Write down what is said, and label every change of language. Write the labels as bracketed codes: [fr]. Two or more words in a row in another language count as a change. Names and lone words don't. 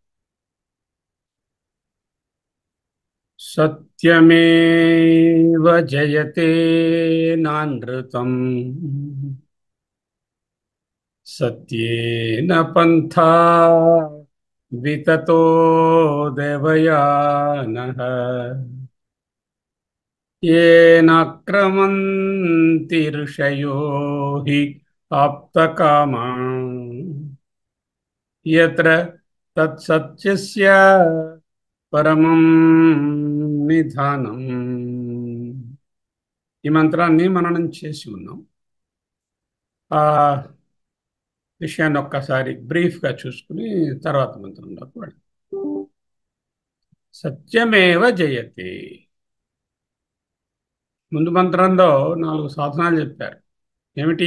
[sa] సత్యమేవ జయతే నానృతం సత్యేన పంథా వితతో దేవయానః येनाक्रमन्ति ऋषयो हि आप्तकामा यत्र तत्सत्यस्य పరమం నిధానం. [te] ఈ మంత్రాన్ని మననం చేసి ఉన్నాం. ఆ విషయాన్ని ఒక్కసారి బ్రీఫ్గా చూసుకుని తర్వాత మంత్రంలోకి వెళ్దాం. [sa] సత్యమేవ జయతే. [te] ముందు మంత్రంలో 4 సాధనాలు చెప్పారు. ఏమిటి?